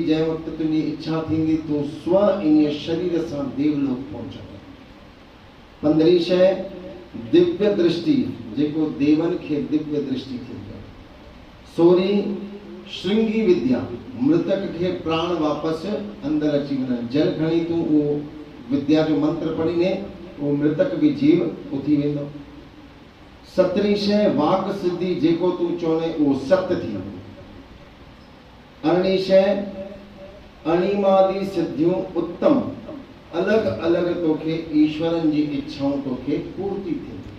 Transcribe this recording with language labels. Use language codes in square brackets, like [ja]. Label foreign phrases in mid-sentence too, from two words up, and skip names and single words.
[sd] जंहिं वक़्तु तुंहिंजी इच्छा थींदी तूं स्व इन शरीर सां देवलोक पहुचंदो। 15वीं शइ दिव्य दृष्टि, जेको देवन खे दिव्य दृष्टि थींदी आहे। 16वीं श्रृंगी विद्या, मृतक खे प्राण वापसि अंदर अची वञनि। जल खणी तूं उहो विद्या जो मंत्र पढ़ीने उहो मृतक बि जीव उथी वेंदो। 17वीं शइ वाक सिद्धि, जेको तूं चवणे उहो सत्य थींदो। 18वीं शइ अणिमादी सिद्धियूं उत्तम, अलग अलग तोखे ईश्वरन जी इच्छाऊं तोखे पूर्ति थींदी।